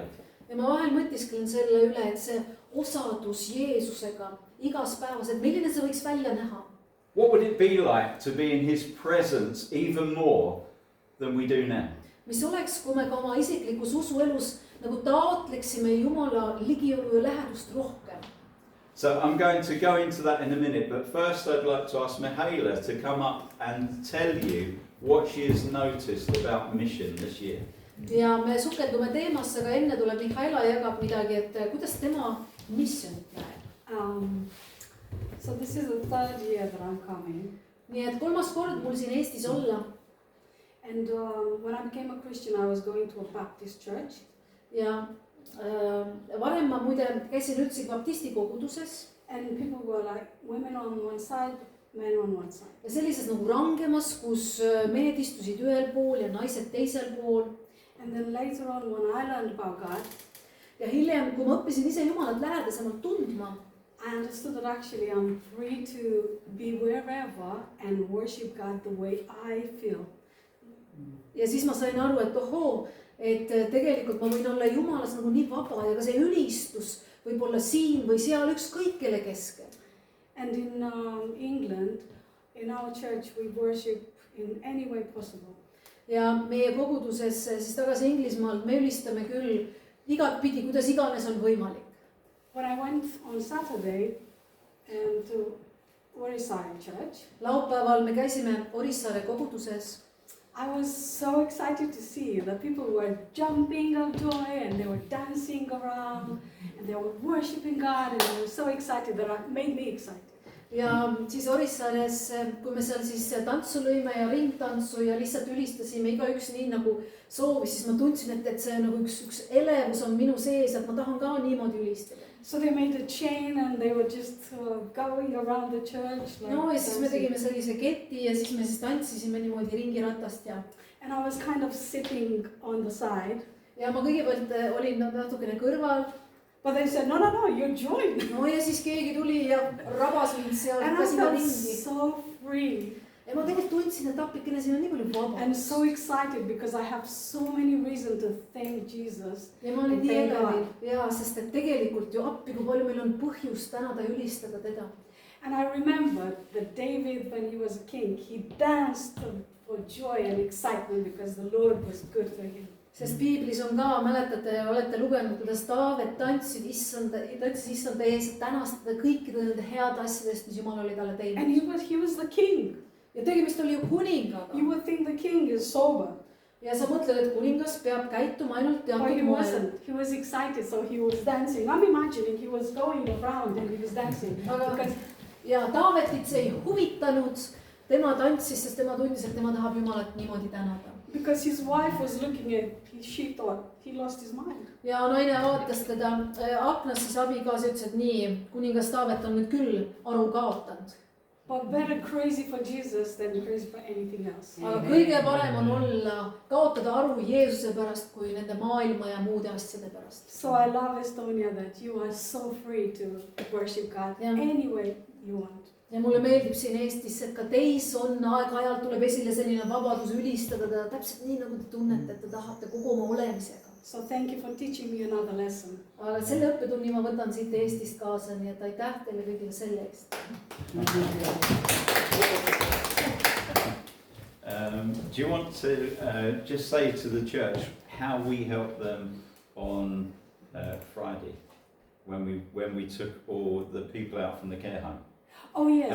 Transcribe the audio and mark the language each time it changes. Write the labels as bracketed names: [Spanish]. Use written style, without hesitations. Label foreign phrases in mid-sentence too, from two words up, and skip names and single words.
[Estonian] Ja ma vahel mõtisklen selle üle, et see osadus Jeesusega igas päevas, et milline see võiks välja näha. [English] What would it be like to be in his presence even more than we do now? [Estonian] Mis oleks, kui me ka oma isiklikus usuelus nagu taotleksime Jumala ligiolu ja lähedust rohkem. [English] So I'm going to go into that in a minute, but first I'd like to ask Mihaela to come up and tell you what she has noticed about mission this year. [Estonian] Ja me sukeldume teemasse, aga enne tuleb Mihhaila jagab midagi, et kuidas tema missionit näeb. [English] So this is the third year that I'm coming. [Estonian] Nii et kolmas kord mul siin Eestis olla. [English] And when I became a Christian, I was going to a Baptist church. [Estonian] Ja varem ma muide käisin üldse baptisti koguduses. [English] And people were like, women on one side, men on one side. [Estonian] Ja sellises nagu rangemas, kus mehed istusid ühel pool ja naised teisel pool. [English] And then later on, when I learned about God, [Estonian] ja hiljem, kui ma õppisin ise Jumalat lähedasemalt tundma, [English] I understood that actually I'm free to be wherever and worship God the way I feel. [Estonian] ja siis ma sain aru, et ohoo, et tegelikult ma võin olla Jumalas nagu nii vaba ja ka see ülistus võib olla siin või seal ükskõik kelle keskel. [English] And in England, in our church, we worship in any way possible. [Estonian] Ja meie koguduses siis tagasi Inglismaalt me ülistame küll igatpidi, kuidas iganes on võimalik. [English] When I went on Saturday to Orissaare church, [Estonian] laupäeval me käisime Orissaare koguduses. [English] I was so excited to see that people were jumping of joy and they were dancing around and they were worshiping God and they were so excited that it made me excited. [Estonian] Ja siis Orissaares, kui me seal siis tantsu lõime ja ringtantsu ja lihtsalt ülistasime igaüks nii nagu soovis, siis ma tundsin, et see nagu üks elevus on minu sees, et ma tahan ka niimoodi ülistada. [English] So they made a chain and they were just going around the church. Like [Estonian] no ja siis me tegime sellise keti ja siis me siis tantsisime niimoodi ringiratast ja. [English] And I was kind of sitting on the side. [Estonian] Ja ma kõigepealt olin natukene kõrval. [English] But they said, no, you join. [Estonian] No ja siis keegi tuli ja rabas mind seal. [English] And I felt so free. [Estonian] Ja ma tegelikult tundsin, et appikene siin on nii palju vabaks. [English] And so excited because I have so many reasons to thank Jesus. [Estonian] Ja ma olin nii elevil. Ja, sest et tegelikult ju appi, kui palju meil on põhjust tänada ja ülistada teda. [English] And I remember that David, when he was a king, he danced for joy and excitement because the Lord was good to him. [Estonian] Sest Piiblis on ka, mäletate, olete lugenud, kuidas Taavet tantsis issanda ees, tänastada kõikide nende head asjadest, mis Jumal oli talle teinud. [English] And he was the king. [Estonian] Ja tegemist oli ju kuningaga. [English] You would think the king is sober. [Estonian] ja sa mõtled, et kuningas peab käituma ainult [English] But [Estonian] teatud [English] he [Estonian] moel. [English] wasn't. He was excited, so he was dancing. I'm imagining he was going around and he was dancing. [Estonian] Aga [English] Because [Estonian] ja Taavetit see ei huvitanud, tema tantsis, sest tema tundis, et tema tahab Jumalat niimoodi tänada. [English] Because his wife was looking at, she thought he lost his mind. [Estonian] Ja naine vaatas teda aknast, siis abikaasa ütles, et nii, kuningas Taavet on nüüd küll aru kaotanud. [English] But better crazy for Jesus than crazy for anything else. [Estonian] Aga kõige parem on olla, kaotada aru Jeesuse pärast, kui nende maailma ja muude asjade pärast. [English] So I love Estonia that you are so free to worship God Yeah. any way you want. [Estonian] Ja mulle meeldib siin Eestis, et ka teis on aeg-ajalt tuleb esile selline vabadus ülistada teda täpselt nii, nagu te tunnete, et te tahate kogu oma olemisega. [English] So thank you for teaching me another lesson. [Estonian] Aga selle õppetunni ma võtan siit Eestist kaasa, nii et aitäh teile kõigile selle eest. [English] Do you want to just say to the church how we helped them on Friday when we took all the people out from the care home Oh yes.